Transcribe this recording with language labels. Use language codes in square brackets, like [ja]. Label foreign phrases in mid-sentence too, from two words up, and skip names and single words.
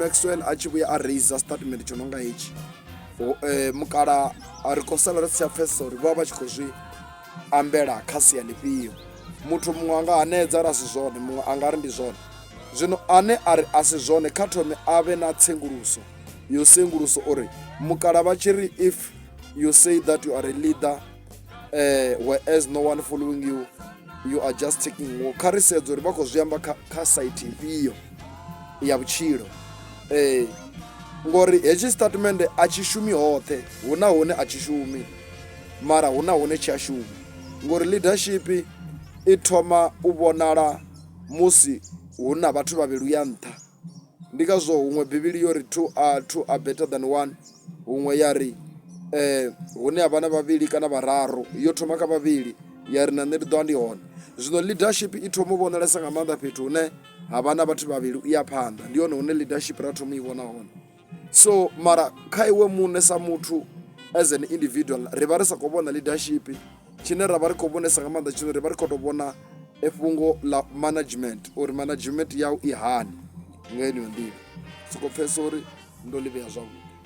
[ve] Maxwell a tshi vhuya a raisa statement tsho no nga hetshi, mukala ri khou sala ri si tsha pfhesesa uri vha vha tshi khou zwi ambela kha sia ḽifhio. Muthu muṅwe a nga hanedza ri a si zwone, muṅwe a nga ri ndi zwone. Zwino ane a ri a si zwone kha thome a vhe na tsenguluso yo senguluso uri mukala vha tshi ri [en] if you say that you are a leader whereas no one following you, you are just taking war. [ve] Kha ri sedze uri vha khou zwi amba kha site ifhio ya vhutshilo. Ngori hetshi statement a tshi shumi hoṱhe, hu na hune a tshi shumi mara hu na hune tshi a shuma. Ngori leadership i thoma u vhonala musi hu na vhathu vhavhili uya nṱha. Ndi ngazwo huṅwe Bivhili yo ri [en] two are better than one, [ve] huṅwe ya ri hune ha vha na vhavhili kana vhararu yo thoma kha vhavhili ya ri na nṋe ndi ḓo vha ndi hone. Zwino leadership i thoma u vhonalesa nga maanḓa fhethu hune ha vha na vhathu vhavhili u ya phanḓa. Ndi hone hune leadership ra thoma i vhona hone. So mara kha iwe muṋe sa muthu [en] as an individual [ve] ri vha ri sa khou vhona leadership. Tshine ra vha ri khou vhonesa nga maanḓa tshine ri vha ri khou tou vhona fhungo ḽa management, uri management yau i hani nga heneyo nḓila. Sokou pfhesesa uri ndo ḽi vhea zwavhuḓi.